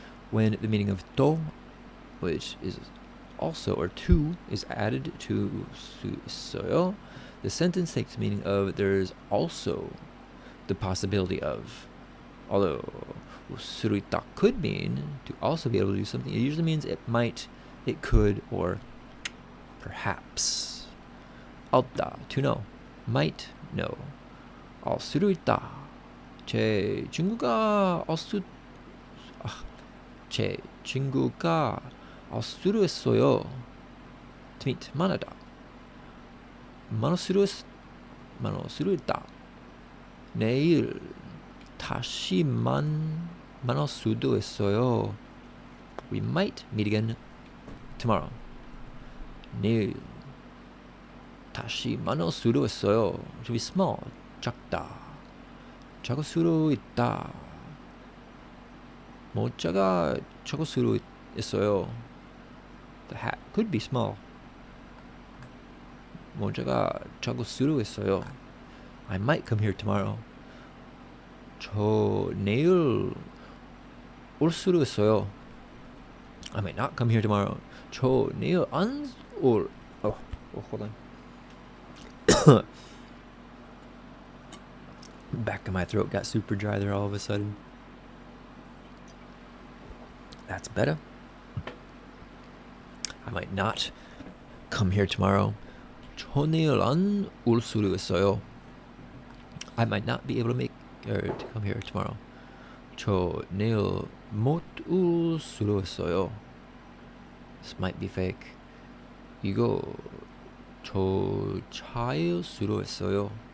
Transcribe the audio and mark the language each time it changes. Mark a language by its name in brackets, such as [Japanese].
[English] When the meaning of 또, which is also, or to, is added to 수 있어요, the sentence takes the meaning of there's also the possibility of. Although 울 수 있다 could mean to also be able to do something, it usually means it might, it could, or perhaps. 알다, to know. Might know. [Korean] 알 수도 있다. 제 친구가 알 수도 있어요. [English] To meet, [Korean] 만나다. 만날 수도 있다. 내일 다시 만날 수도 있어요. [English] We might meet again tomorrow. [Korean] 내일 다시 만날 수도 있어요. [English] To be small, 작다. [Korean] 작을 수도 있다. 모자가 작을 수도 있어요. [English] The hat could be small. [Korean] 모자가 작을 수도 있어요. [English] I might come here tomorrow. [Korean] 저 내일 올 수도 있어요. [English] I might not come here tomorrow. [Korean] 저 내일 안 올. [English] Oh, hold on. Back of my throat got super dry there all of a sudden. That's better. I might not come here tomorrow. [Korean] 저 내일 안 올 수도 있어요. [English] I might not be able to to come here tomorrow. [Korean] 저 내일 못 올 수도 있어요. [English] This might be fake. [Korean] 이거 저 차일 수도 있어요.